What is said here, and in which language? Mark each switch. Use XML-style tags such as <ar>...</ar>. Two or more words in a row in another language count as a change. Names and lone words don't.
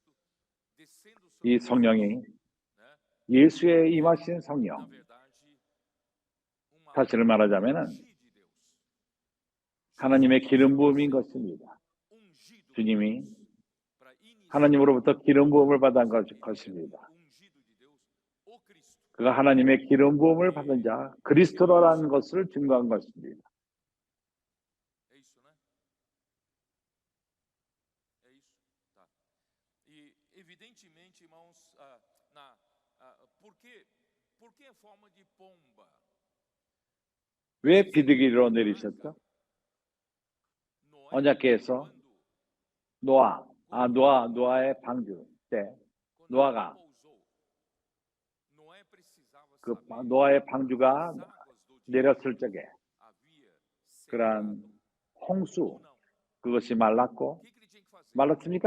<ko>이 성령이 예수의 임하신 성령, 사실을 말하자면 하나님의 기름 부음인 것입니다. 주님이 하나님으로부터 기름 부음을 받은 것입니다. 그가 하나님의 기름 부음을 받은 자 그리스도라는 것을 증거한 것입니다.</ko> <pt>Evidentemente, irmãos, por que forma de pomba?</pt> <ko>왜 비둘기로 내리셨죠? 언약궤에서 노아의 방주 때 노아가 그 노아의 방주가 내렸을 적에 그러한 홍수 그것이 말랐습니까?</ko>